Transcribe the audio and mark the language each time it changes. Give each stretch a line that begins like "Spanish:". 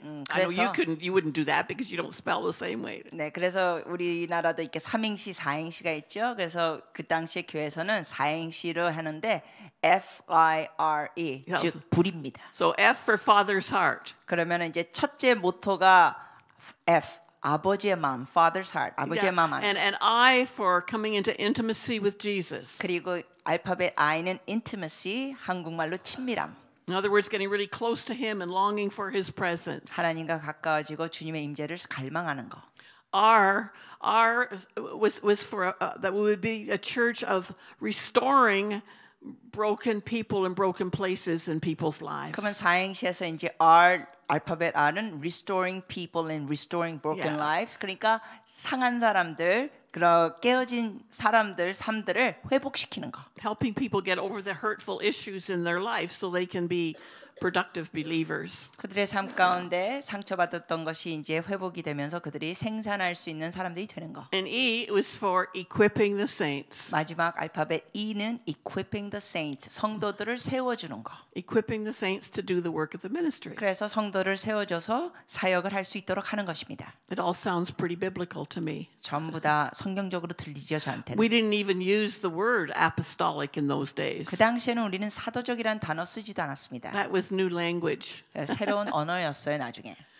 English: I know you wouldn't do that because you don't spell the same way.
Korean: 네, 그래서 우리나라도 이렇게 삼행시, 사행시가 있죠. 그래서 그 당시에 교회에서는 사행시를 하는데 F-I-R-E, 즉 불입니다.
English: So F for Father's heart.
Korean: 그러면 이제 첫째 모토가 F, 아버지의 마음,
English: Father's heart,
Korean: 아버지의 마음 안.
English: And I for coming into intimacy with Jesus.
Korean: 그리고 알파벳 I는 intimacy, 한국말로 친밀함.
English: In other words, getting really close to Him and longing for His presence.
Korean: 하나님과 가까워지고 주님의 임재를 갈망하는 거.
English: R was for that we would be a church of restoring broken people and broken places in people's lives.
Korean: 그러면 사행시에서 이제 R 알파벳 R은
English: restoring people and restoring broken lives.
Korean: 그러니까 상한 사람들, 그런 깨어진 사람들 삶들을 회복시키는 거.
English: Helping people get over the hurtful issues in their life so they can be productive believers.
Korean: 그들의 삶 가운데 상처받았던 것이 이제 회복이 되면서 그들이 생산할 수 있는 사람들이 되는 거.
English: And E was for equipping the saints.
Korean: 마지막 알파벳 E는
English: equipping the saints,
Korean: 성도들을 세워주는 거.
English: Equipping the saints to do the work of the ministry.
Korean: 그래서 성도를 세워줘서 사역을 할 수 있도록 하는 것입니다.
English: It all sounds pretty biblical to me.
Korean: 전부 다 성경적으로 들리죠, 저한테는.
English: We didn't even use the word apostolic in those days.
Korean: 그 당시에는 우리는 사도적이라는 단어 쓰지도 않았습니다.
English: That was new language.
Korean: 새로운 언어였어요, 나중에.